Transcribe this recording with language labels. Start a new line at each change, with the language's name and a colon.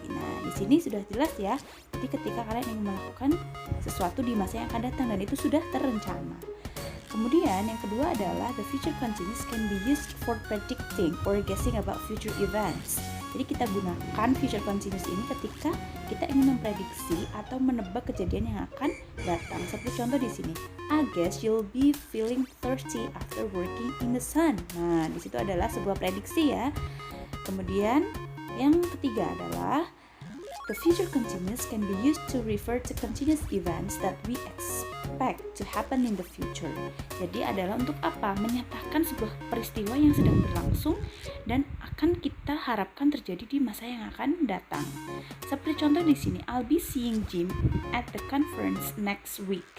Indonesian: Nah, di sini sudah jelas ya. Jadi ketika kalian ingin melakukan sesuatu di masa yang akan datang dan itu sudah terencana. Kemudian yang kedua adalah
English: the future continuous can be used for predicting or guessing about future events.
Indonesian: Jadi kita gunakan future continuous ini ketika kita ingin memprediksi atau menebak kejadian yang akan datang. Seperti contoh di sini,
English: I guess you'll be feeling thirsty after working in the sun.
Indonesian: Nah, di situ adalah sebuah prediksi ya. Kemudian yang ketiga adalah
English: the future continuous can be used to refer to continuous events that we expect to happen in the future.
Indonesian: Jadi adalah untuk apa? Menyatakan sebuah peristiwa yang sedang berlangsung dan akan kita harapkan terjadi di masa yang akan datang. Seperti contoh di sini,
English: I'll be seeing Jim at the conference next week.